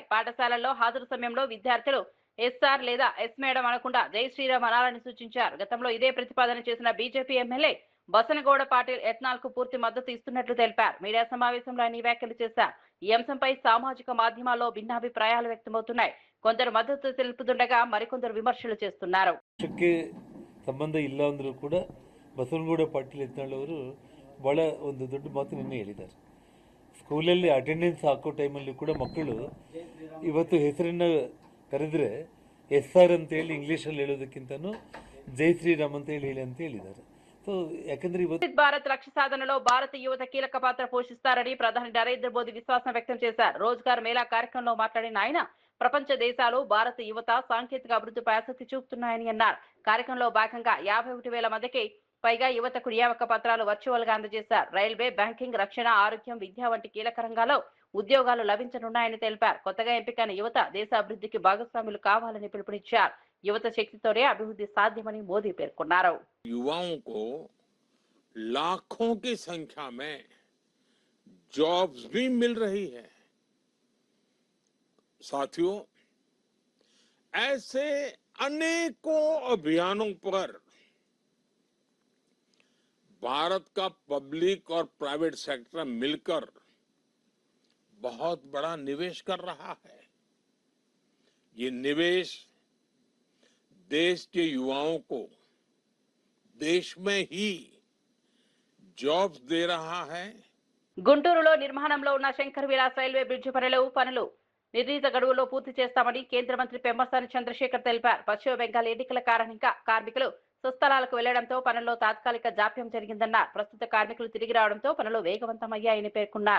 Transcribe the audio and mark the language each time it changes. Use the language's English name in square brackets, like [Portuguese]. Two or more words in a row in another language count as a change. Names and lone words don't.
[Telugu] పాఠశాలల్లో హాజరు సమయంలో విద్యార్థులు ఎస్ఆర్ లేదా ఎస్ మేడం అనకుండా జై శ్రీరామ్ అనాలని సూచించారు. గతంలో ఇదే ప్రతిపాదన చేసిన బీజేపీ ఎమ్మెల్యే బసనగౌడ పాటిల్ ఎత్నాల్ కు పూర్తి మద్దతు ఇస్తున్నట్లు తెలిపారు. మీడియా సమావేశంలో ఆయన వ్యాఖ్యలు చేశారు. ఈ అంశంపై సామాజిక మాధ్యమాల్లో భిన్నాభిప్రాయాలు వ్యక్తమవుతున్నాయి. కొందరు మద్దతు తెలుపుతుండగా మరికొందరు ವಿಮರ್ಶలు చేస్తున్నారు. [Kannada] ಸಂಬಂಧ ಇಲ್ಲ ಅಂದ್ರೂ ಕೂಡ ಬಸವನಗೌಡ ಪಾಟೀಲ್ ಯತ್ನಾಳ್ ಅವರು ಬಹಳ ಒಂದು ದೊಡ್ಡ ಮಾತು ನಿನ್ನೆ ಹೇಳಿದ್ದಾರೆ. ಸ್ಕೂಲಲ್ಲಿ ಅಟೆಂಡೆನ್ಸ್ ಹಾಕೋ ಟೈಮಲ್ಲಿ ಕೂಡ ಮಕ್ಕಳು ಇವತ್ತು ಹೆಸರನ್ನ ಕರೆದ್ರೆ SR ಅಂತ ಹೇಳಿ ಇಂಗ್ಲಿಷಲ್ಲಿ ಹೇಳೋದಕ್ಕಿಂತನೂ ಜೈ ಶ್ರೀರಾಮ್ ಅಂತ ಹೇಳಿ ಅಂತ ಹೇಳಿದ್ದಾರೆ. సో ಯಾಕಂದ್ರೆ [Telugu] భారత్ లక్ష్య సాధనలో భారత యువత కీలక పాత్ర పోషిస్తారని ప్రధాని నరేంద్ర మోదీ విశ్వాసం వ్యక్తం చేశారు. రోజ్గార్ మేళా కార్యక్రమంలో మాట్లాడిన ఆయన ప్రపంచ దేశాలు భారత యువత సాంకేతిక అభివృద్ధిపై ఆసక్తి చూపుతున్నాయని అన్నారు. కార్యక్రమంలో భాగంగా 51,000 మందికి పైగా యువతకు నియామక పత్రాలు వర్చువల్ గా అందజేశారు. రైల్వే, బ్యాంకింగ్, రక్షణ, ఆరోగ్యం, విద్య వంటి కీలక రంగాల్లో ఉద్యోగాలు లభించనున్నాయని తెలిపారు. కొత్తగా ఎంపికైన యువత దేశ అభివృద్ధికి భాగస్వాములు కావాలని పిలుపునిచ్చారు. యువత శక్తితోనే అభివృద్ధి సాధ్యమని మోదీ పేర్కొన్నారు. [Hindi] युवाओं को लाखों की संख्या में जॉब्स भी मिल रही है। साथियों, ऐसे अनेकों अभियानों पर भारत का पब्लिक और [English] private sector [Hindi] मिलकर बहुत बड़ा निवेश कर रहा है। ये निवेश देश के युवाओं को देश में ही जॉब्स दे रहा है। [Telugu] గుంటూరులో నిర్మాణంలో ఉన్న శంకర్ విలాస్ రైల్వే బ్రిడ్జి పనులు నిర్ణీత గడువులో పూర్తి చేస్తామని కేంద్ర మంత్రి పెమ్మసాని చంద్రశేఖర్ తెలిపారు. పశ్చిమ బెంగాల్ ఎన్నికల కారణంగా కార్మికులు స్వస్థలాలకు వెళ్లడంతో పనుల్లో తాత్కాలిక జాప్యం జరిగిందన్నారు. ప్రస్తుత కార్మికులు తిరిగి రావడంతో పనులు వేగవంతమయ్యాయని పేర్కొన్నారు.